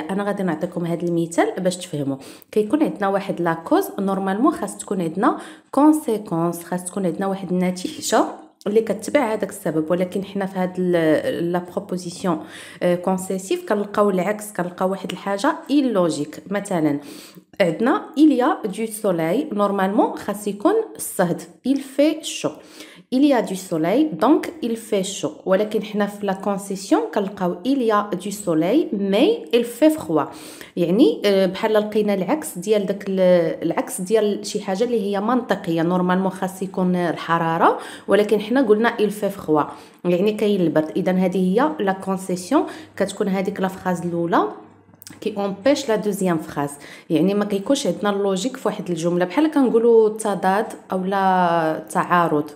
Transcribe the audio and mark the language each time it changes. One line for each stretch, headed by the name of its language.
Arabic: انا غادي نعطيكم هاد المثال باش تفهموا. كيكون عندنا واحد لاكوز، نورمالمون خاص تكون عندنا كونسيكونس، خاص تكون عندنا واحد النتيجه اللي كتبع هذاك السبب، ولكن حنا في هاد لا بروبوزيسيون كونسيسيف كنلقاو العكس، كنلقاو واحد الحاجه ايلوجيك. مثلا عندنا
French: il y a du soleil، normalement
Arabic: خاص يكون الصهد
French: il fait chaud. il y a du soleil donc il fait chaud،
Arabic: ولكن حنا في لا كونسيسيون كنلقاو
French: il y a du soleil mais il fait froid.
Arabic: يعني بحال لقينا العكس ديال داك العكس ديال شي حاجه اللي هي منطقيه. نورمالمون خاص يكون الحراره، ولكن حنا قلنا
French: il fait froid
Arabic: يعني كاين البرد. اذا هذه هي لا كونسيسيون. كتكون هذيك لا فراز الاولى كي امبيش لا دوزيام فراز، يعني ما كيكونش عندنا اللوجيك في واحد الجمله، بحال كنقولوا تضاد او لا تعارض.